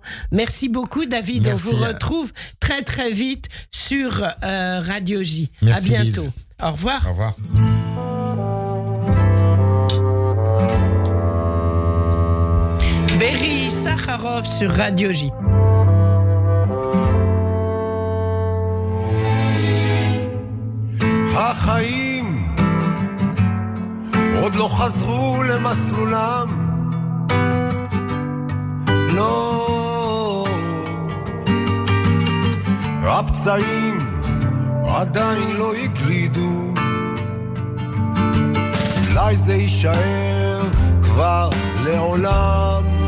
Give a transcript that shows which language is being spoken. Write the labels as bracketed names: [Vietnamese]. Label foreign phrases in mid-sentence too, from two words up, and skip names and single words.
[French] Merci beaucoup David. Merci. On vous retrouve très très vite sur Radio J. Merci, à bientôt. Lise. Au revoir. Au revoir. Berry Sakharov sur Radio J. [Hebrew] החיים עוד לא חזרו למסלולם, לא, הפצעים עדיין לא הגלידו, אולי זה יישאר כבר לעולם,